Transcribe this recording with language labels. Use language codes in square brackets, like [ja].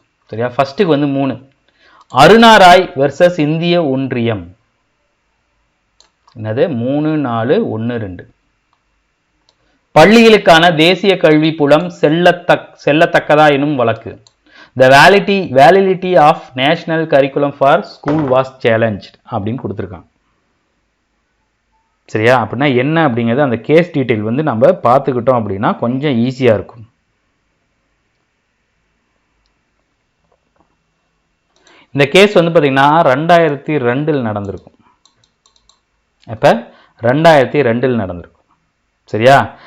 [ta] சரியா? ஃபஸ்ட்டுக்கு வந்து 3. அருணா ராய் வெர்சஸ் இந்திய ஒன்றியம். என்னது? 3, 4, 1, 2. பள்ளிகளுக்கான தேசிய கல்வி புலம் செல்லத்தக்கதா எனும் வழக்கு. [en] The validity of national curriculum for school was challenged [ta] அப்படின்னு கொடுத்துருக்காங்க. சரியா? அப்படின்னா என்ன அப்படிங்கிறது அந்த கேஸ் டீட்டெயில் வந்து நம்ம பார்த்துக்கிட்டோம் அப்படின்னா கொஞ்சம் ஈஸியாக இருக்கும். இந்த கேஸ் வந்து பார்த்திங்கன்னா 2002 நடந்திருக்கும். அப்போ 2002 நடந்திருக்கும். சரியா?